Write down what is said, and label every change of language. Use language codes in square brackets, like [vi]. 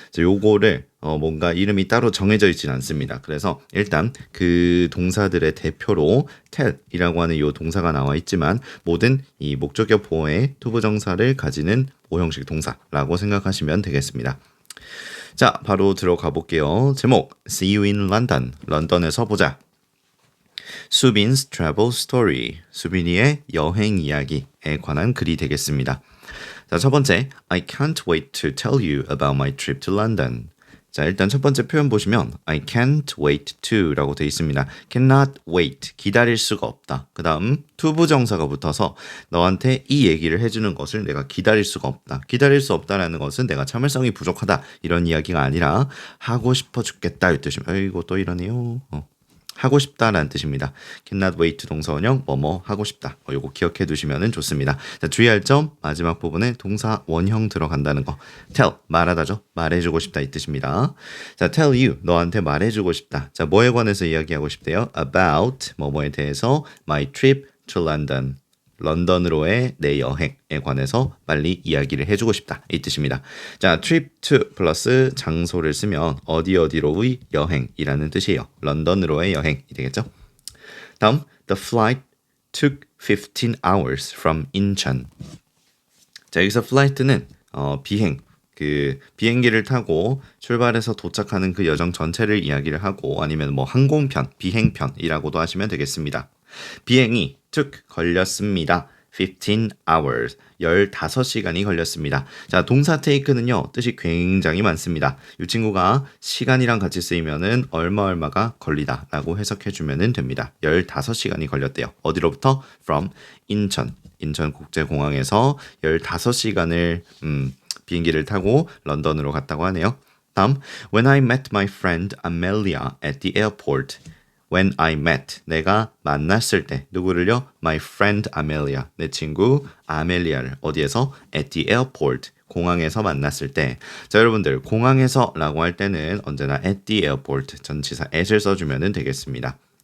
[ko] 요거를 뭔가 이름이 따로 정해져 있지는 않습니다. 그래서 일단 그 동사들의 대표로 tell이라고 하는 이 동사가 나와 있지만 모든 이 목적격 보어의 투부정사를 가지는 오형식 동사라고 생각하시면 되겠습니다. 자, 바로 들어가 볼게요. [en] 제목 See you in London. [ko] 런던에서 보자. [en] 수빈's travel story. [ko] 수빈이의 여행 이야기에 관한 글이 되겠습니다. 자, 첫 번째 [en] I can't wait to tell you about my trip to London. [ko] 자, 일단 첫 번째 표현 보시면 [en] I can't wait to [ko] 라고 되어 있습니다. [en] cannot wait, [ko] 기다릴 수가 없다. 그 다음 투부정사가 붙어서 너한테 이 얘기를 해주는 것을 내가 기다릴 수가 없다. 기다릴 수 없다라는 것은 내가 참을성이 부족하다 이런 이야기가 아니라 하고 싶어 죽겠다 이 뜻입니다. 아이고 또 이러네요. 하고 싶다라는 뜻입니다. [en] cannot wait [ko] 동사원형 뭐뭐 하고 싶다. 요거 기억해 두시면 좋습니다. 자, 주의할 점 마지막 부분에 동사 원형 들어간다는 거. tell 말하다죠. 말해주고 싶다 이 뜻입니다. 자, [en] tell you [ko] 너한테 말해주고 싶다. 자, 뭐에 관해서 이야기하고 싶대요? about 뭐뭐에 대해서 [en] my trip to London. [ko] 런던으로의 내 여행에 관해서 빨리 이야기를 해주고 싶다 이 뜻입니다. 자, trip to 플러스 장소를 쓰면 어디로의 여행이라는 뜻이에요. 런던으로의 여행이 되겠죠. [en] 다음 The flight took 15 hours from 인천. [ko] 자, 여기서 flight는 비행 그 비행기를 타고 출발해서 도착하는 그 여정 전체를 이야기를 하고 아니면 뭐 항공편, 비행편이라고도 하시면 되겠습니다. 비행이 took 걸렸습니다. [en] 15 hours [ko] 15시간이 걸렸습니다. 자, 동사 take는요 뜻이 굉장히 많습니다. 이 친구가 시간이랑 같이 쓰이면은 얼마가 걸리다 라고 해석해주면 됩니다. 15시간이 걸렸대요. 어디로부터? from 인천국제공항에서 15시간을 비행기를 타고 런던으로 갔다고 하네요. [en] 다음 When I met my friend Amelia at the airport. When I met, [ko] 내가 만났을 때 누구를요? [en] My friend Amelia, [ko] 내 친구 아멜리아를 어디에서? [en] At the airport, [ko] 공항에서 만났을 때. 자, 여러분들 공항에서 라고 할 때는 언제나 [en] at the airport [ko] 전치사 at을 써주면 되겠습니다.